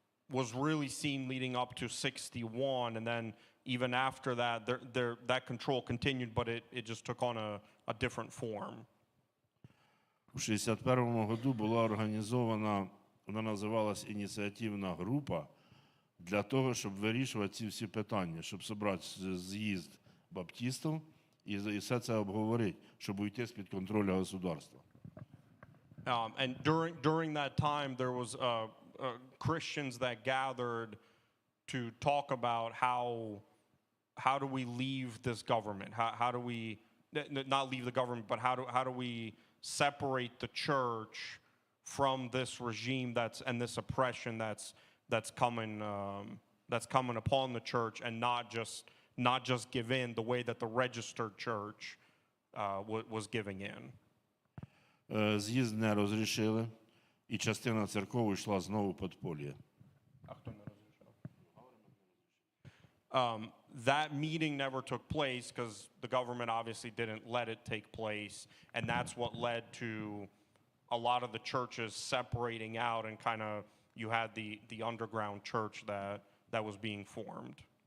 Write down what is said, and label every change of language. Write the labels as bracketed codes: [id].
[en] was really seen leading up to 61, and then even after that, that control continued, but it just took on a different form. [uk] У 61-му году була організована, вона називалась ініціативна група, для того, щоб вирішувати ці всі питання, щоб зібрати з'їзд баптистів і все це обговорити, щоб уйти з-під контролю государства. [en] And during that time, there was Christians that gathered to talk about how do we leave this government? How do we not leave the government, but how do we separate the church from this regime and this oppression that's coming upon the church, and not just give in the way that the registered church was giving in. [uk] З'їзд не розрішили, і частина церков йшла знову в підполье. [en] That meeting never took place because the government obviously didn't let it take place, and that's what led to a lot of the churches separating out, and kind of you had the underground church that was being formed.